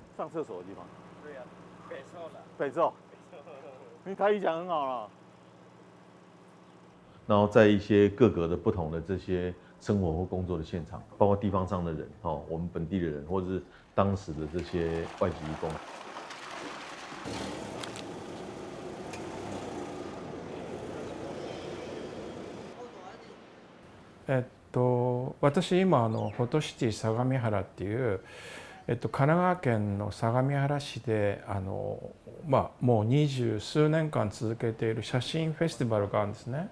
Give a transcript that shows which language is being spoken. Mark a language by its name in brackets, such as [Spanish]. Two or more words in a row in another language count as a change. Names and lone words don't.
[Chinese] 上厕所的地方？对呀，北臭的。北臭。你台语讲很好了。然后在一些各个的不同的这些生活或工作的现场，包括地方上的人，哦，我们本地的人，或者是当时的这些外籍移工。 [Japanese] 私今フォトシティ相模原っていう、神奈川県の相模原市でもう20数年間続けている写真フェスティバルがあるんですね。